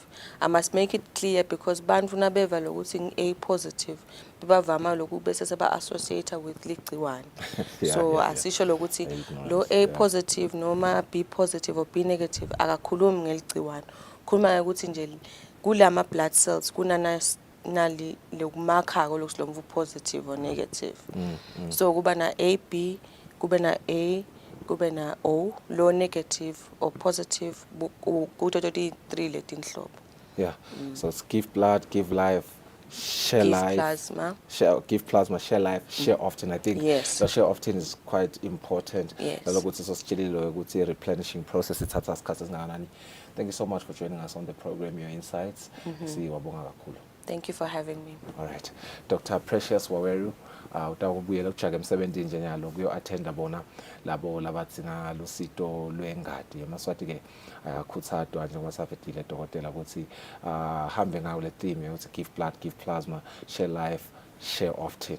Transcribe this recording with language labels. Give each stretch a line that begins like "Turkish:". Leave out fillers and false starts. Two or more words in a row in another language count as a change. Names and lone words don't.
Swati: I must make it clear because bantfu nabeva lokuthi
English: A positive
Swati: bebavama lokhu bese seba
English: associate with
Swati: ligciwane. So asisho lokuthi lo
English: A positive
Swati: noma
English: B positive or B negative
Swati: akakhulumi ngeligciwane. Khuluma ukuthi nje kulama
English: blood cells
Swati: kunana nali lokumakha lokusilomvu
English: positive or negative.
Swati: So kuba na AB, kuba na A, kuba na O,
English: low negative or positive kuto three letinhlobo. Yeah. So it's give blood, give life, share give life. Plasma. Give plasma, share life, share often. I think the share often is quite important. Yes. The replenishing process. Thank you so much for joining us on the program, your insights. Thank you for having me. All right.
Swati: Dr. Precious Waweru, utakubuyela kujaga emsebenzini nje nyalo kuyo attenda bona labo labatsinga lusito lwengadi emaswati ke ayakhuthadwa njengoba safetile dokotela ukuthi hambe ngawo le theme ukuthi
English: give blood, give plasma, share life, share often.